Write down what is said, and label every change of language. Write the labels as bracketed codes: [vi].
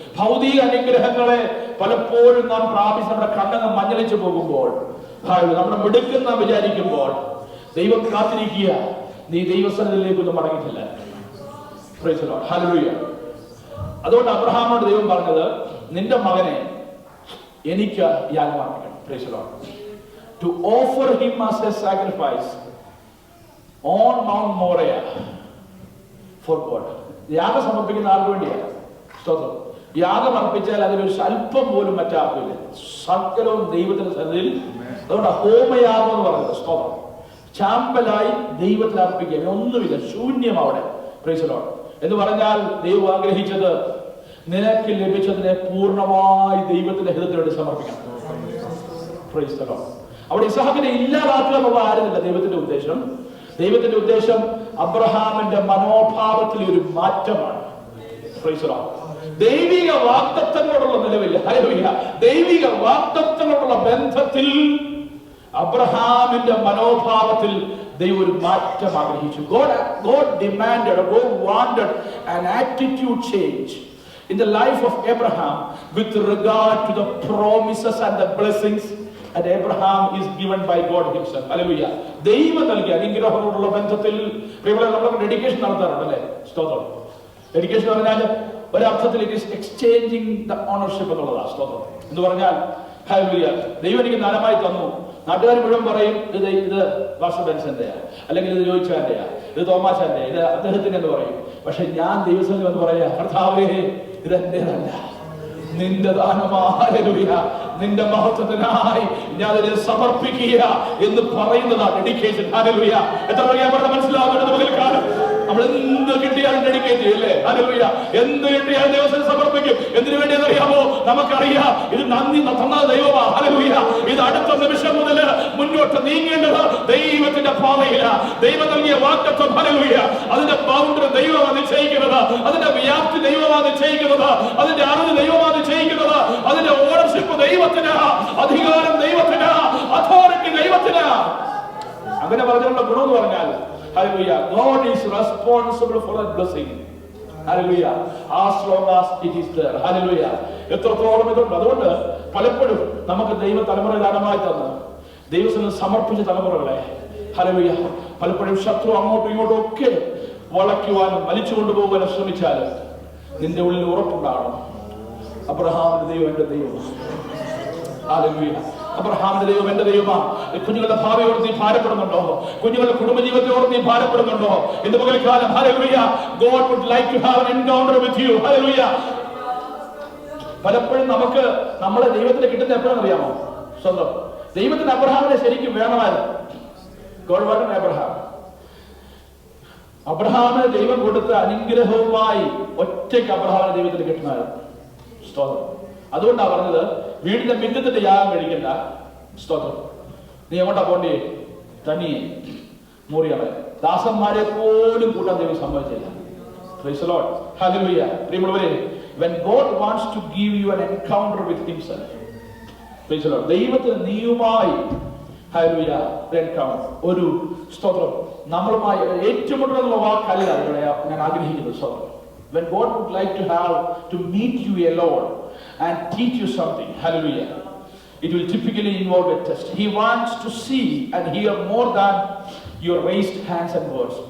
[ml] ഭൗതിക അനുഗ്രഹങ്ങളെ പലപ്പോഴും നാം പ്രാപിച്ച് നമ്മുടെ കണ്ണങ്ങ് മഞ്ഞളിച്ചു പോകുമ്പോൾ, നമ്മുടെ മിടുക്കെന്ന് നാം വിചാരിക്കുമ്പോൾ ദൈവം കാത്തിരിക്കുക, നീ ദൈവസന്നിധിയിലേക്കൊന്നും മടങ്ങിയിട്ടില്ല. [en] praise the Lord, [ml] hallelujah. അതുകൊണ്ട് അബ്രഹാമോട് ദൈവം പറഞ്ഞത്, നിന്റെ മകനെ എനിക്ക് യാഗമാക്കണം. [en] Praise the Lord. To offer him as a sacrifice on Mount Moriah for God. [ml] യാഗം സമർപ്പിക്കുന്ന ആൾക്ക് വേണ്ടിയാണ്. സ്തോത്രം, യാഗം അർപ്പിച്ചാൽ അതിലൊരു അല്പം പോലും മറ്റാർക്കില്ല, സകലവും ദൈവത്തിന്റെ സന്നിധിയിൽ. അതുകൊണ്ട് ഹോമയാഗം എന്ന് പറയുന്നത് സ്തോത്രം ചാമ്പലായി ദൈവത്തിൽ അർപ്പിക്കുക, ഒന്നുമില്ല, ശൂന്യം അവിടെ. [en] praise the Lord [ml] എന്ന് പറഞ്ഞാൽ ദൈവം ആഗ്രഹിച്ചത് നിനക്ക് ലഭിച്ചതിനെ പൂർണ്ണമായി ദൈവത്തിന്റെ ഹിതത്തിന് വേണ്ടി സമർപ്പിക്കണം. Praise the Lord. അവിടെ ഇസ്ഹാക്കിനെ ഇല്ലാതാക്കുക എന്നുള്ള ആരുന്നില്ല ദൈവത്തിന്റെ ഉദ്ദേശം. ദൈവത്തിന്റെ ഉദ്ദേശം അബ്രഹാമിന്റെ മനോഭാവത്തിൽ ഒരു മാറ്റമാണ്. [en] Praise the Lord. [ml] ദൈവിക വാഗ്ദത്തങ്ങളോടുള്ള നിലവിൽ, ഹല്ലേലൂയ, ദൈവിക വാഗ്ദത്തങ്ങളോടുള്ള ബന്ധത്തിൽ അബ്രഹാമിന്റെ മനോഭാവത്തിൽ ദൈവം ഒരു മാറ്റം ആഗ്രഹിച്ചു. [en] God demanded or God wanted an attitude change in the life of Abraham with regard to the promises and the blessings that Abraham is given by God himself. Hallelujah. [ml] ദൈവം നൽകിയ അനുഗ്രഹങ്ങളോടുള്ള ബന്ധത്തിൽ നമ്മൾ ഡെഡിക്കേഷൻ നടത്താറുണ്ട് അല്ലേ? സ്തോത്രം. ഡെഡിക്കേഷൻ പറഞ്ഞാൽ ഒരർത്ഥത്തിൽ [en] it is exchanging the ownership [ml] എന്നുള്ളതാണ്. സ്തോത്രം എന്ന് പറഞ്ഞാൽ ഹല്ലേലൂയ, ദൈവം എനിക്ക് ദാനമായി തന്നു. നാട്ടുകാർ മുഴുവൻ പറയും ഇത് പാസ്റ്റർ ബെൻസന്റെയാ, അല്ലെങ്കിൽ ഇത് ജോയിച്ചാന്റെയാ, ഇത് തോമാച്ചാന്റെയാ, ഇത് അദ്ദേഹത്തിന്റെ എന്ന് പറയും. പക്ഷെ ഞാൻ ദൈവസന്നിധിയിൽ എന്ന് പറയാ, കർത്താവേ ഇതെന്റേതല്ല, നിന്റെ ദാനമായ നിന്റെ മഹത്വത്തിനായി ഞാൻ അതിനെ സമർപ്പിക്കുക എന്ന് പറയുന്നതാണ് ഡെഡിക്കേഷൻ. ഹല്ലേലൂയ. എത്ര മനസ്സിലാവുന്നത് പകൽക്കാലം നമ്മൾ എന്ത് കിട്ടിയാലും ഡെഡിക്കേറ്റ് ചെയ്യല്ലേ? ഹല്ലേലൂയ. എന്ത് കിട്ടിയാലും ദൈവത്തിന് സമർപ്പിക്കും. എന്തിനു വേണ്ടിയെന്ന് അറിയാമോ? നമുക്കറിയാം ഇത് നന്ദി തന്ന ദൈവമാണ്. ഹല്ലേലൂയ. ഇത് അടുത്ത നിമിഷം മുതൽ മുന്നോട്ട് നീങ്ങേണ്ടത് ദൈവത്തിന്റെ പാതയില. ദൈവം നൽകിയ വാഗ്ദത്തം, ഹല്ലേലൂയ, അതിന്റെ ബൗണ്ടറി ദൈവമാണ് നിശ്ചയിക്കുന്നത്, അതിന്റെ വ്യാപ്തി ദൈവമാണ് നിശ്ചയിക്കുന്നത്, അതിന്റെ അറിവ് ദൈവമാണ് നിശ്ചയിക്കുന്നത്, അതിന്റെ ഓണർഷിപ്പ് ദൈവത്തിന്, അധികാരം ദൈവത്തിന്, അതോറിറ്റി ദൈവത്തിന്. അങ്ങനെ പറഞ്ഞുള്ള ഗുണം എന്ന് പറഞ്ഞാൽ [en] hallelujah, God is responsible for that blessing. Hallelujah, as long as it is there. [ml] Hallelujah. എത്രത്തോളം ഇതുണ്ട്. അതുകൊണ്ട് പലപ്പോഴും നമുക്ക് ദൈവ തലമുറ ദാനമായി തന്ന ദൈവത്തിന് സമർപ്പിച്ച തലമുറകളെ ഹല്ലേലൂയ പലപ്പോഴും ശത്രു അങ്ങോട്ടും ഇങ്ങോട്ടും ഒക്കെ വളയ്ക്കുവാനും വലിച്ചു കൊണ്ടുപോകാനും ശ്രമിച്ചാൽ നിന്റെ ഉള്ളിൽ ഉറപ്പുണ്ടാകണം, അബ്രഹാമിന്റെ ദൈവം എന്റെ ദൈവം. ഹല്ലേലൂയ. അബ്രഹാമിന്റെ ദൈവം എന്റെ ദൈവമാണ്. കുഞ്ഞുങ്ങളുടെ ഭാവിയോട് നീ ഭാരപ്പെടുന്നുണ്ടോ? കുഞ്ഞുങ്ങളുടെ കുടുംബജീവിതത്തോട് നീ ഭാരപ്പെടുന്നുണ്ടോ? ഇന്ന് പകൽക്കാലം hallelujah, [en] God would like to have an encounter with you. [ml] Hallelujah. പലപ്പോഴും നമുക്ക് നമ്മളെ ദൈവത്തിന് കിട്ടുന്ന എപ്പോഴാണെന്ന് അറിയാമോ? സ്വന്തം ദൈവത്തിന് അബ്രഹാമിനെ ശരിക്കും വേണമായിരുന്നു. [en] God wanted Abraham. [ml] അബ്രഹാമിന് ദൈവം കൊടുത്ത അനുഗ്രഹവുമായി ഒറ്റയ്ക്ക് അബ്രഹാമിനെ ദൈവത്തിന് കിട്ടണമായിരുന്നു. സ്തോത്രം. അതുകൊണ്ടാണ് പറഞ്ഞത്, വീടിന്റെ മിന്നത്തിന്റെ യാഗം കഴിക്കണ്ട. സ്തോത്രം. നീ എങ്ങോട്ടാ പോണ്ടേ? തനിയെ മൂറിയാളെ ദാസന്മാരെ പോലും കൂട്ടാൻ ദൈവം സമ്മതിച്ചില്ല. [en] Praise the Lord. Hallelujah. [ml] പ്രിയമുള്ളവരെ, [en] when God wants to give you an encounter with himself, praise the Lord, [ml] ദൈവത്തിന് നീയുമായി ഹല്ലേലൂയ എൻകൗണ്ടർ, ഒരു സ്തോത്രം നമ്മളുമായി ഏറ്റുമുട്ടണമെന്നുള്ള വാക്കല്ല ഇവിടെ ഞാൻ ആഗ്രഹിക്കുന്നത്. സ്തോത്രം. [en] When God would like to have to meet you alone and teach you something, hallelujah, it will typically involve a test. He wants to see and hear more than your raised hands and words.